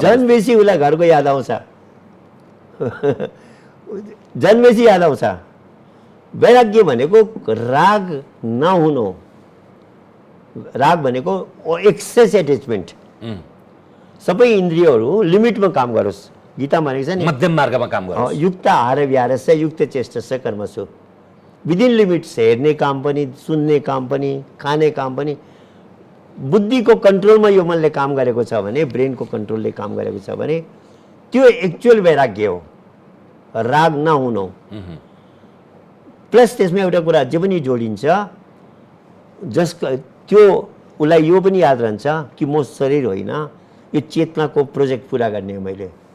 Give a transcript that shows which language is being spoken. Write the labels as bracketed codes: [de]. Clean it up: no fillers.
[ne] झन् बेसी उसलाई घरको याद आउँछ झन् बेसी याद आउँछ। वैराग्य भनेको राग नहुनु, राग भनेको एक्सेस एट्याचमेन्ट, सबै इन्द्रियहरू लिमिटमा काम गरोस्। गीता भनेको छ नि मध्यम मार्गमा काम गर्नु। [sa] युक्त आहार विहारस्य युक्त चेष्टस्य कर्मसु, [en] Within limits. [ne] हेर्ने काम पनि, सुन्ने काम पनि, खाने काम पनि बुद्धिको कन्ट्रोलमा यो मनले काम गरेको छ भने, ब्रेनको कन्ट्रोलले काम गरेको छ भने त्यो एक्चुअल वैराग्य हो, राग नहुनु। प्लस त्यसमा एउटा कुरा अझै पनि जोडिन्छ, जसको त्यो उसलाई यो पनि याद रहन्छ कि म शरीर होइन, यो चेतनाको प्रोजेक्ट पुरा गर्ने हो मैले।